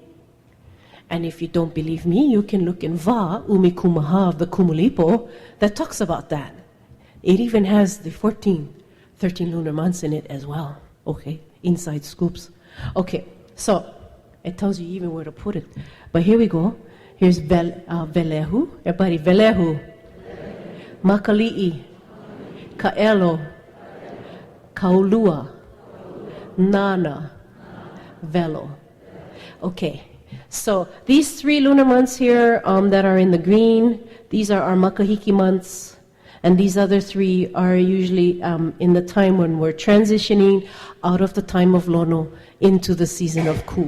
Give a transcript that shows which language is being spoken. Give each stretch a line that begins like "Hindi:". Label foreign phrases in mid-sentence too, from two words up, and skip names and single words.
English: And if you don't believe me, you can look in
Hawaiian: Va, Umikumaha
English: of the Kumulipo, that talks about that. It even has the 13 lunar months in it as well. Okay, inside scoops. Okay, so it tells you even where to put it. But here we go. Here's Velehu. Everybody, Velehu. Makali'i. Ka'elo. Kaulua. Nana. Velo. Okay. So these 3 lunar months here that are in the green, these are our Makahiki months, and these other 3 are usually in the time when we're transitioning out of the time of Lono into the season of Ku.